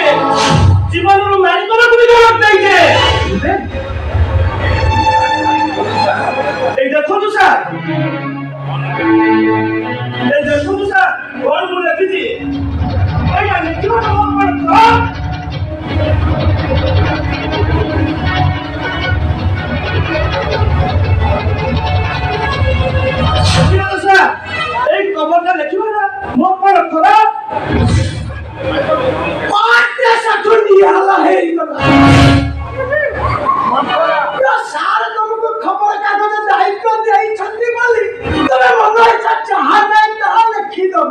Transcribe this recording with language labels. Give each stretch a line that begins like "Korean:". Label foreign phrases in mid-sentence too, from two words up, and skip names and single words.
Odia: ଜୀବନରୁ ମାରିଦେବାକୁ ବି ଧମକ ଦେଇଛି। ଏଇ ଦେଖନ୍ତୁ ସାର୍, ଏଇ ଦେଖନ୍ତୁ ସାର୍ କଣ ମୁଁ ଲେଖିଛି। ଏଇଟା ଲେଖିବାଟା ମୋ ପାଇଁ ଖରାପ। ଏଇ ଖବରଟା ଲେଖିବା ନା ମୋ କଣ ଖରାପ। ସାର୍ ତମକୁ ଖବର କାଗଜ ଦାୟିତ୍ୱ ଦେଇଛନ୍ତି ବୋଲି ତମେ ମନ ଇଚ୍ଛା ଯାହା ନାହିଁ ତାହା ଲେଖିଦବ।